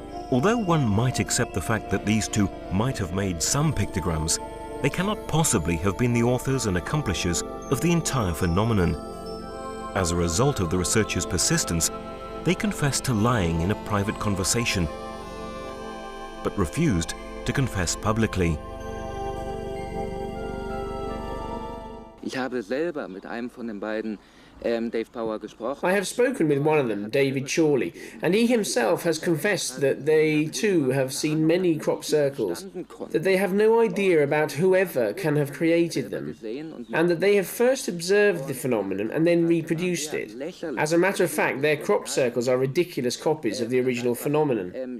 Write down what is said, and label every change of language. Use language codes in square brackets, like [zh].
[en] Although one might accept the fact that these two might have made some pictograms, they cannot possibly have been the authors and accomplishers of the entire phenomenon. As a result of the researchers' persistence, they confessed to lying in a private conversation, but refused to confess publicly. [de] Ich habe selber mit einem von den beiden, Dave Bower, gesprochen. [en] I have spoken with one of them, David Chorley, and he himself has confessed that they too have seen many crop circles, that they have no idea about whoever can have created them, and that they have first observed the phenomenon and then reproduced it. As a matter of fact, their crop circles are ridiculous copies of the original phenomenon.